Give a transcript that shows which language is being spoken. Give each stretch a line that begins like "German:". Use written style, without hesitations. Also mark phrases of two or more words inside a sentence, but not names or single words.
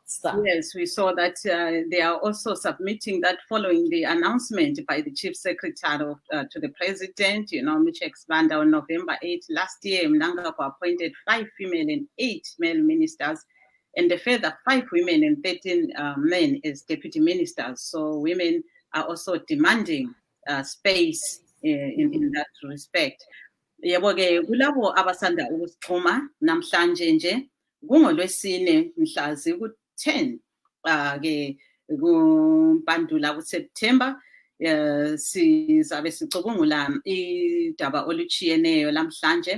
English: Yes, we saw that they are also submitting that following the announcement by the Chief Secretary to the President, which expanded on November 8 last year. Mnangagwa appointed 5 female and 8 male ministers, and a further 5 women and 13 men as deputy ministers. So women are also demanding space in that respect.
North Ndebele: Yebo-ke kulabo abasanda ukusixhuma namhlanje nje kungolwesine mhla ziku-10 ke kuMpandula kuSeptember sizabe sicubungula idaba oluchiyeneyo lamhlanje.